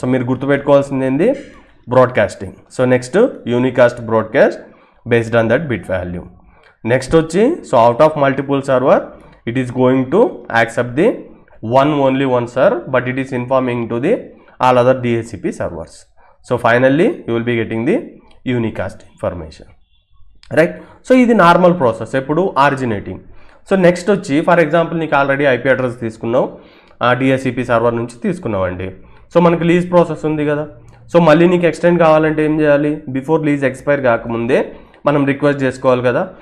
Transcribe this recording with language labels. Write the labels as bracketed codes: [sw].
[en] so [te] మీరు గుర్తుపెట్టుకోవాల్సింది ఏంది? [en] Broadcasting. So next unicast broadcast based on that bit value. Next [te] వచ్చి [en] So out of multiple server it is going to accept the only one server, but it is informing to the all other DHCP servers. So finally you will be getting the unicast information, right. [te] So ఇది normal process ఎప్పుడు originating. So next వచ్చి for example నీకు already IP address తీసుకున్నావు, DHCP server నుంచి తీసుకున్నావు అండి. So మనకు lease process ఉంది కదా. సో మళ్ళీ నీకు ఎక్స్టెండ్ కావాలంటే ఏం చేయాలి? బిఫోర్ లీజ్ ఎక్స్పైర్ కాకముందే మనం రిక్వెస్ట్ చేసుకోవాలి కదా.